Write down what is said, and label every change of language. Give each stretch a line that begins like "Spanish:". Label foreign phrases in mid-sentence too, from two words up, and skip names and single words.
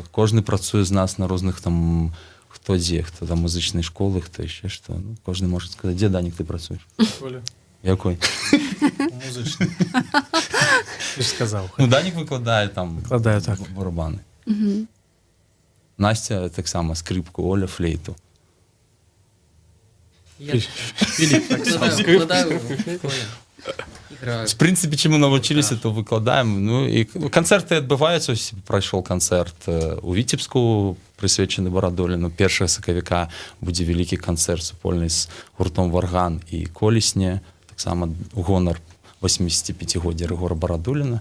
Belarusian: Кожны працуе з нас на розных там, хто дзе, хто там музычнай школы, хто яшчэ што. Ну, кожны можа сказаць, дзе, Данік, ты працуеш? Коля. Якой? Музычны. Ты ж сказаў. Ну, Данік выкладае там Выкладаю, так. барабаны. Настя таксама скрипку, Оля флейту. Я Філіп так само. выкладаю, играю. В прынцыпе, чаму навучыліся, то выкладаем. Ну, і канцэрты адбываюцца. Ось прайшоў канцэрт у Віцебску, прысвечаны Барадоліну. 1 сакавіка будзе вялікі канцэрт супольны з гуртом Варган і Колесне. Таксама у гонар 85-годдзя Рыгора Барадуліна.